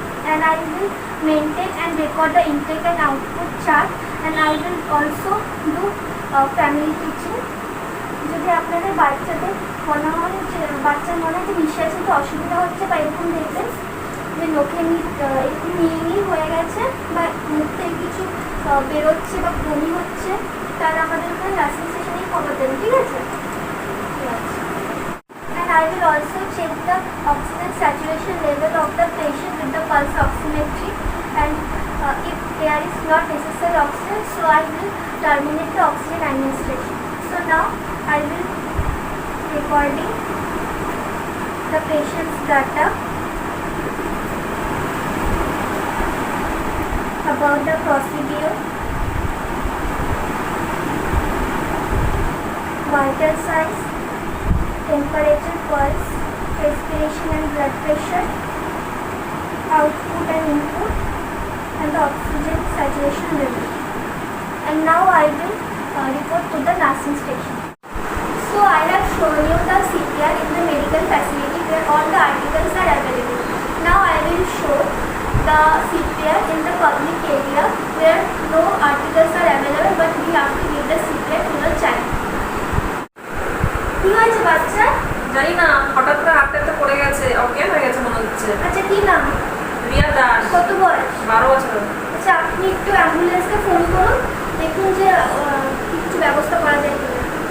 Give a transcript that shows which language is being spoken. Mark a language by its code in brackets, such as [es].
[en] And I will maintain and record the intake and output chart, and I will also do family teaching. [bn] যদি আপনাদের বাচ্চাদের মনে হয় যে বাচ্চার মনে হয় যে নিঃশ্বাসে একটু অসুবিধা হচ্ছে বা এরকম দেখবেন যে লোকে একটু নিয়ে হয়ে গেছে বা মুখ থেকে কিছু বেরোচ্ছে বা বমি হচ্ছে, তারা আমাদের ওখানে নার্সিং সেশনেই খবর দেবেন, ঠিক আছে? [en] And I will also check the oxygen saturation level of the patient with the pulse oximetry, and if there is not necessary oxygen, so I will terminate the oxygen administration. So now I will recording the patient's data about the procedure, vital signs, temperature, pulse, respiration and blood pressure, output and input, and the oxygen saturation level. And now I will report to the nursing station. So I have shown you the CPR in the medical facility where all the articles are available. Now I will show the CPR in the public area where no articles are available, but we have to give the CPR to the child. [bn] কি হয়েছে বাচ্চা? জানি না, হঠাৎ করে হাতটা পড়ে গেছে, অজ্ঞান হয়ে গেছে মনে হচ্ছে। আচ্ছা, কি নাম? রিয়া দাস। কত বয়স? 12 বছর। আচ্ছা, আপনি একটু অ্যাম্বুলেন্সকে ফোন করুন, দেখুন যে কিছু ব্যবস্থা করা যায় কিনা।